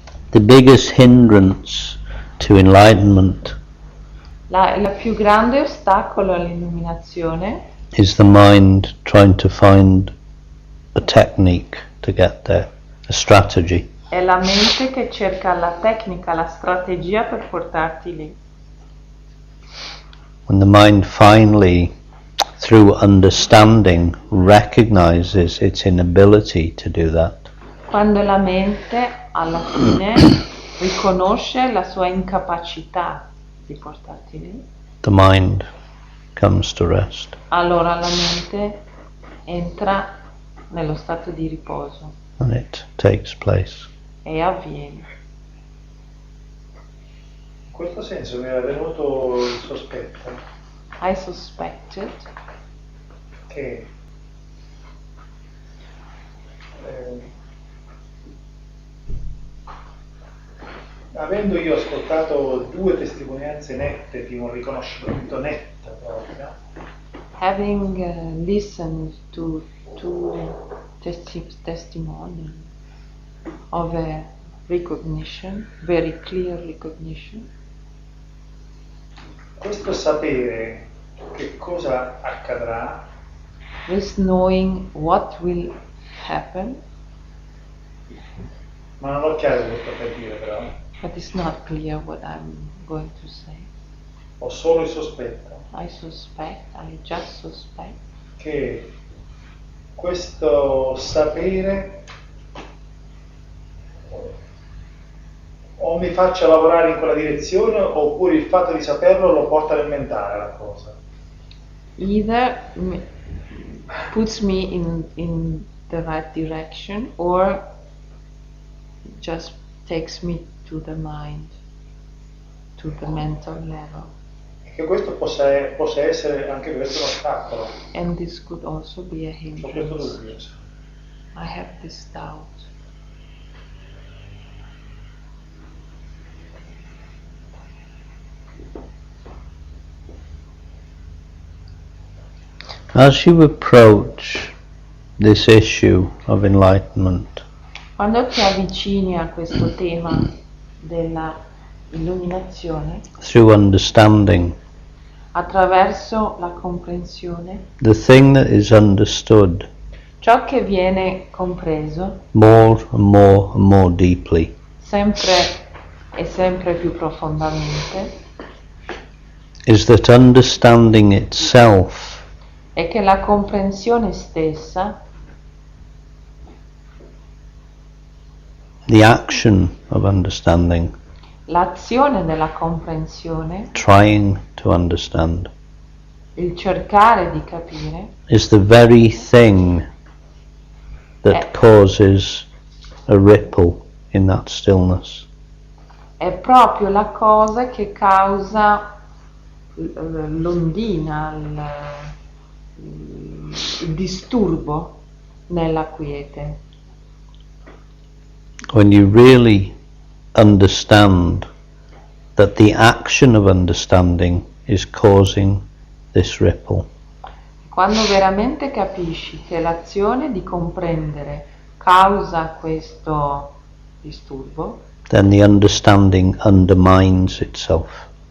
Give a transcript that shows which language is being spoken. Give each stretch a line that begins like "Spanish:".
English: The biggest hindrance to enlightenment
Italian: Il più grande ostacolo all'illuminazione
English: is the mind trying to find a technique to get there, a strategy.
Italian: è la mente che cerca la tecnica, la strategia per portarti lì.
English: When the mind finally, through understanding, recognizes its inability to do that,
Italian: Quando la mente alla fine riconosce la sua incapacità di portarti lì,
English: the mind comes to rest.
Italian: allora la mente entra nello stato di riposo
English: And it takes place.
Italian: e avviene. In questo senso mi era venuto il sospetto
English: I suspected
Italian: che avendo io ascoltato 2 testimonianze nette di un riconoscimento netto proprio,
English: having listened to two testimonies of a recognition, very clear recognition,
Italian: questo sapere che cosa accadrà
English: this knowing what will happen,
Italian: ma non ho chiaro cosa sto per dire però,
English: but it's not clear what I'm going to say.
Italian: ho solo il sospetto
English: I just suspect
Italian: che questo sapere o mi faccia lavorare in quella direzione oppure il fatto di saperlo lo porta nel mentale la cosa.
English: either puts me in the right direction or just takes me to the mind, to the mental level.
Italian: E che questo possa essere anche questo un ostacolo.
English: And this could also be a
Italian: Ho questo
English: hindrance.
Italian: dubbio.
English: I have this doubt. As you approach this issue of enlightenment,
Italian: Quando ti avvicini a questo tema della illuminazione,
English: through understanding,
Italian: attraverso la comprensione,
English: the thing that is understood
Italian: ciò che viene compreso
English: more and more and more deeply
Italian: sempre e sempre più profondamente
English: is that understanding itself
Italian: è che la comprensione stessa,
English: the action of understanding,
Italian: l'azione della comprensione,
English: trying to understand,
Italian: il cercare di capire,
English: is the very thing that causes a ripple in that stillness.
Italian: è proprio la cosa che causa l'ondina, il disturbo nella quiete.
English: When you really understand that the action of understanding is causing this ripple.
Italian: Quando veramente capisci che l'azione di comprendere causa questo disturbo,
English: then the understanding undermines itself.